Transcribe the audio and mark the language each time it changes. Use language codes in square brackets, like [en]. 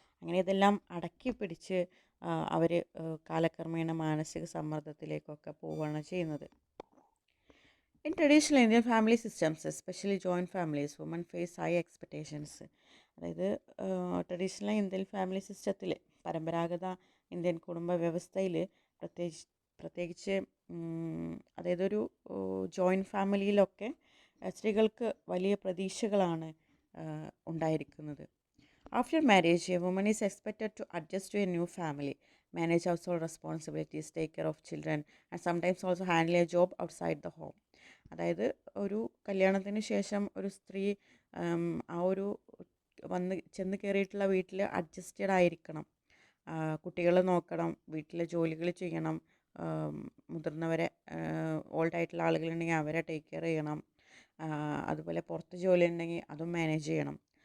[ml] അങ്ങനെ ഇതെല്ലാം അടക്കി പിടിച്ച് അവർ കാലക്രമേണ മാനസിക സമ്മർദ്ദത്തിലേക്കൊക്കെ പോവുകയാണ് ചെയ്യുന്നത്. [en] In traditional Indian family systems, especially joint families, women face high expectations. [ml] അതായത് [en] traditional Indian family [ml] സിസ്റ്റത്തിൽ, പരമ്പരാഗത ഇന്ത്യൻ കുടുംബ വ്യവസ്ഥയിൽ പ്രത്യേകിച്ച് പ്രത്യേകിച്ച് അതായത് ഒരു ജോയിൻറ്റ് ഫാമിലിയിലൊക്കെ സ്ത്രീകൾക്ക് വലിയ പ്രതീക്ഷകളാണ് ഉണ്ടായിരിക്കുന്നത്. [en] After marriage, a woman is expected to adjust to a new family, manage household responsibilities, take care of children, and sometimes also handle a job outside the home. [ml] അതായത് ഒരു കല്യാണത്തിന് ശേഷം ഒരു സ്ത്രീ ആ ഒരു ചെന്ന് കയറിയിട്ടുള്ള വീട്ടിൽ അഡ്ജസ്റ്റഡ് ആയിരിക്കണം. കുട്ടികളെ നോക്കണം, വീട്ടിലെ ജോലികൾ ചെയ്യണം, മുതിർന്നവരെ ഓൾഡായിട്ടുള്ള ആളുകളുണ്ടെങ്കിൽ അവരെ ടേക്ക് കെയർ ചെയ്യണം, അതുപോലെ പുറത്ത് ജോലി ഉണ്ടെങ്കിൽ അതും മാനേജ് ചെയ്യണം.